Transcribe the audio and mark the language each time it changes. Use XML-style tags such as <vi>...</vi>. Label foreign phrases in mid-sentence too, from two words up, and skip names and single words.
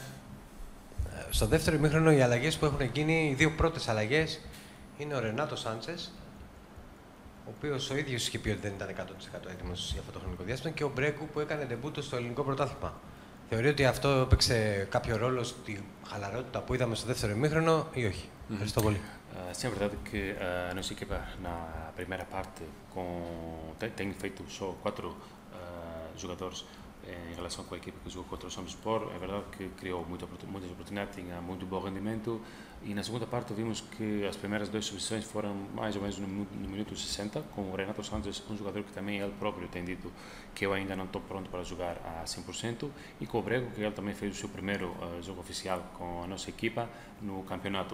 <el>Στο δεύτερο ημίχρονο οι αλλαγές που έχουν γίνει, οι δύο πρώτες αλλαγές, είναι ο Ρενάτο Σάντσες, ο οποίος ο ίδιος είχε πει ότι δεν ήταν 100% έτοιμος για αυτό το χρονικό διάστημα, και ο Μπρέκου που έκανε ντεμπούτο στο ελληνικό πρωτάθλημα. Θεωρεί ότι αυτό έπαιξε κάποιο ρόλο στη χαλαρότητα που είδαμε στο δεύτερο ημίχρονο ή όχι? Ευχαριστώ πολύ.</el> <pt>Sim, é verdade que a nossa equipa na primeira parte tem feito só 4 jogadores em relação com a equipe que jogou contra o Samspor. É verdade que criou muitas oportunidades, tinha muito bom rendimento, e na segunda parte vimos que as primeiras duas substituições foram mais ou menos no minuto 60, com o Renato Sanches, um jogador que também ele próprio tem dito que eu ainda não estou pronto para jogar a 100%, e com o Brego, que ele também fez o seu primeiro jogo oficial com a nossa equipa no campeonato.</pt>